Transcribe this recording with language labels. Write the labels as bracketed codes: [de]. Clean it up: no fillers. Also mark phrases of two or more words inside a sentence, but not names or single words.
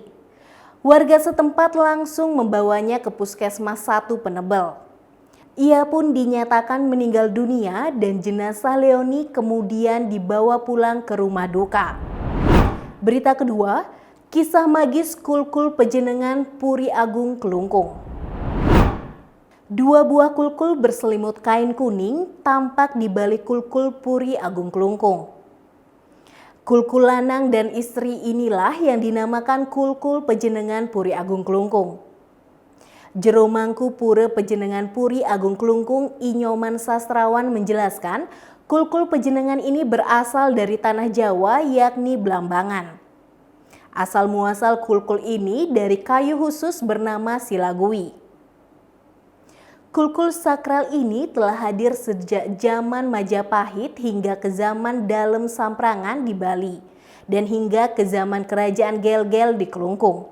[id] Warga setempat langsung membawanya ke Puskesmas 1 Penebel. Ia pun dinyatakan meninggal dunia dan jenazah Leoni kemudian dibawa pulang ke rumah duka. Berita kedua, kisah magis kulkul pejenengan Puri Agung Kelungkung. 2 buah kulkul berselimut kain kuning tampak di balik kulkul Puri Agung Kelungkung. Kulkul lanang dan istri inilah yang dinamakan kulkul pejenengan Puri Agung Kelungkung. Jero Mangku Pura Pejenengan Puri Agung Kelungkung Inyoman Sastrawan menjelaskan, kulkul pejenengan ini berasal dari tanah Jawa yakni Blambangan. Asal muasal kulkul ini dari kayu khusus bernama silagui. Kulkul sakral ini telah hadir sejak zaman Majapahit hingga ke zaman Dalem Samprangan di Bali dan hingga ke zaman Kerajaan Gel-Gel di Kelungkung.